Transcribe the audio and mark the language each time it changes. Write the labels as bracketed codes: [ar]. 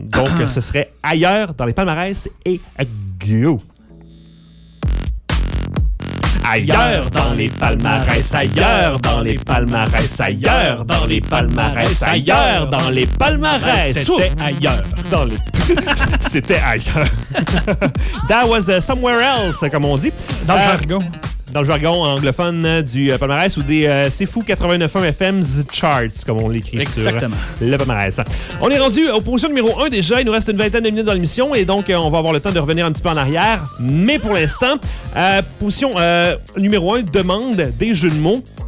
[fr] Donc, ce serait Ailleurs dans les palmarès et go! Ailleurs dans les palmarès, ailleurs dans les palmarès, ailleurs dans les palmarès, ailleurs dans les palmarès. C'était ailleurs. Dans les... C'était ailleurs. [en] That was somewhere else, [fr] comme on dit. Dans le jargon. Dans le jargon anglophone du palmarès ou des C'est fou 89.1 FM's Charts, comme on l'écrit. Exactement. Sur le palmarès. On est rendu aux positions numéro 1 déjà. Il nous reste une vingtaine de minutes dans l'émission et donc on va avoir le temps de revenir un petit peu en arrière. Mais pour l'instant, position numéro 1 demande des jeux de mots.